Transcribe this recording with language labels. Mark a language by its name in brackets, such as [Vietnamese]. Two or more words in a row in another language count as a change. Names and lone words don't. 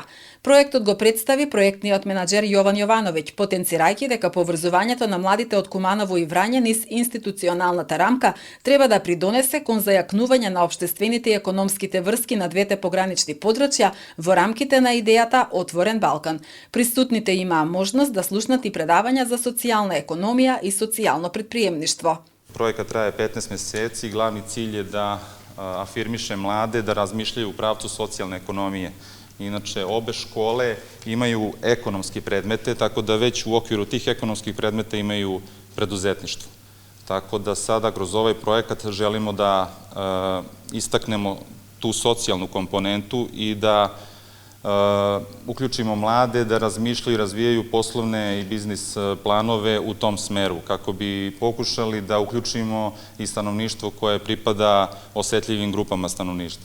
[Macedonian] Проектот го представи проектниот менаџер Јован Јовановиќ, потенцирајќи дека поврзувањето на младите од Куманово и Врање низ институционалната рамка треба да придонесе кон зајакнување на општествените и економските врски на двете погранични подрачја во рамките на идејата Отворен Балкан. Присутните имаа можност да слушнат и предавања за социјална економија и социјално предприемништво. [Serbian] Projekat traje 15 meseci, glavni cilj je da afirmiše mlade da razmišljaju u pravcu socijalne ekonomije. Inače, obe škole imaju ekonomski predmete, tako da već u okviru tih ekonomskih predmeta imaju preduzetništvo. Tako da sada kroz ovaj projekat želimo da istaknemo tu socijalnu komponentu i da uključimo mlade da razmišljaju i razvijaju poslovne i biznis planove u tom smeru, kako bi pokušali da uključimo i stanovništvo koje pripada osetljivim grupama stanovništva.